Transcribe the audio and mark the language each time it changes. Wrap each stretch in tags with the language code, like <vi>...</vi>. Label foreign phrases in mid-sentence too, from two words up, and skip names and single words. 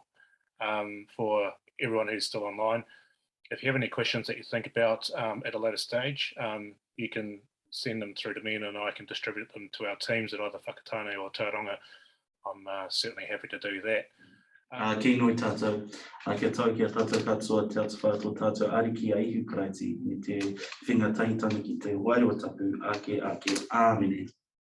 <en>For everyone who's still online, if you have any questions that you think about at a later stage, you can send them through to me, and I can distribute them to our teams at either Whakatāne or Tauranga. I'm certainly happy to do that.</en> <mi>Ki noi tātou, kia tau ki a tātou katoa te atu whātua tātou ariki a ihu karaiti, me te whinga tahitanga ki te wairua tapu, ake, āmene.</mi>